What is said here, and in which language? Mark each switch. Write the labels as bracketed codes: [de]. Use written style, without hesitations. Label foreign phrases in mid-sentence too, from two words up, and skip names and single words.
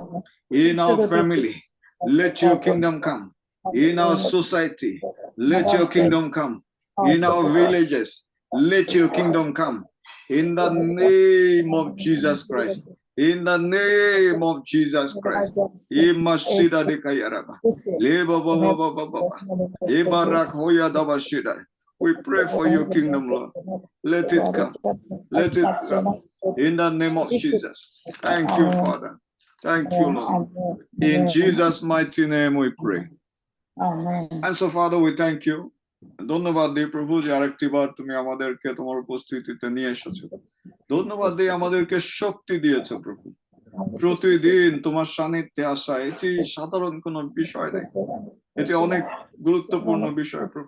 [en] In our family, let your kingdom come. In our society, let your kingdom come. In our villages, let your kingdom come. In the name of Jesus Christ. In the name of Jesus Christ. Imasida de Kayaraba. Leba baba baba baba. Ibarak hoya dabashida. We pray for your kingdom, Lord. Let it come. Let it come. In the name of Jesus. Thank you, Father. Thank you, Lord. In Jesus' mighty name we pray. And so, Father, we thank you. [bn] ধন্যবাদ দিই প্রভু যে আরেকটিবার তুমি আমাদেরকে তোমার উপস্থিতিতে নিয়ে এসেছো। ধন্যবাদ দিই আমাদেরকে শক্তি দিয়েছো প্রভু। প্রতিদিন তোমার সান্নিধ্যে আসা এটি সাধারণ কোনো বিষয় নেই, এটি অনেক গুরুত্বপূর্ণ বিষয় প্রভু।